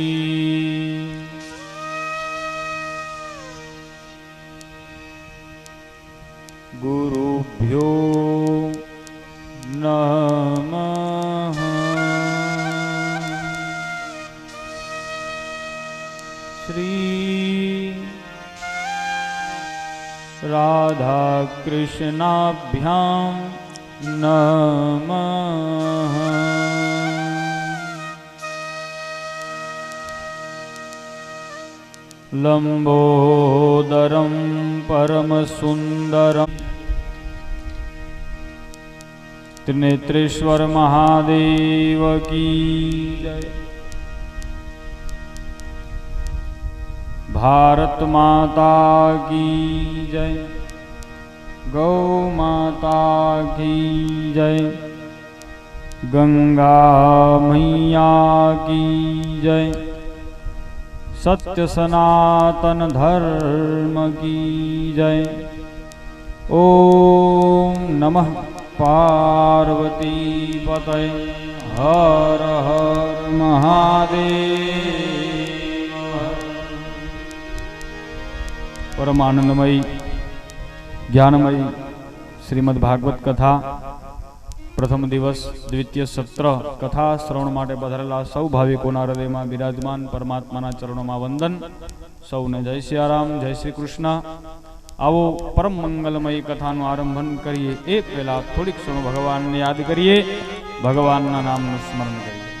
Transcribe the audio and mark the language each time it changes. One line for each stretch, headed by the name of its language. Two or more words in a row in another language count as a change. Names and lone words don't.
Sanskrit: શ્રી गुरुभ्यो नमः। श्री राधा कृष्णाभ्यां नमः। लंबोदरं परमसुंदरं
Hindi: त्रिनेत्रेश्वर महादेव की जय। भारत माता की जय। गौ माता की जय। गंगा मैया की जय। सत्य सनातन धर्म की जय। ओम नमः पार्वती पतये हर हर महादेव।
Gujarati: પરમાનંદમયી જ્ઞાનમયી શ્રીમદ્ભાગવત કથા પ્રથમ દિવસ દ્વિતીય સત્ર કથા શ્રવણ માટે પધારેલા સૌ ભાવિકોના હૃદયમાં વિરાજમાન પરમાત્માના ચરણોમાં વંદન। સૌને જય સિયારામ, જય શ્રી કૃષ્ણ. આવો પરમ મંગલમયી કથાનું આરંભન કરીએ। એક પહેલા થોડીક ક્ષણો ભગવાનને યાદ કરીએ, ભગવાનના નામનું સ્મરણ કરીએ।